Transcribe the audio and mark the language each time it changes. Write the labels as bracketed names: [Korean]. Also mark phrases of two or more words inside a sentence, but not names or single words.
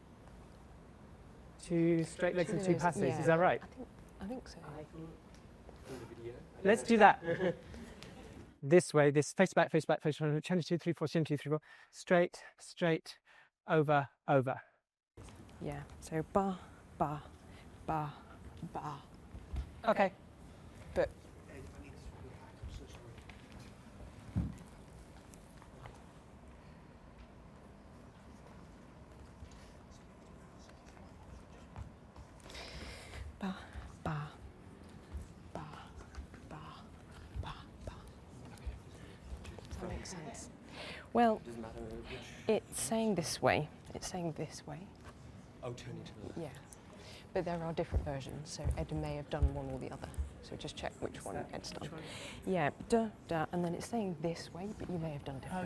[English] 2 straight legs and 2 passes. Yeah. Is that right? I think so. Let's do that. This way. This face back, face back, face front. Chaîné 2, 3, 4. Chaîné 2, 3, 4. Straight, straight, over, over. Yeah. So ba, ba, ba, ba. Okay. But ba, ba, ba, ba, ba, ba. Does that make sense? Well, Doesn't matter which. it's saying this way. It's saying this way. Oh, turn into the left. Yeah. But there are different versions, so Ed may have done one or the other. So just check which one Ed's done. Yeah, da, da, and then it's saying this way, but you may have done different.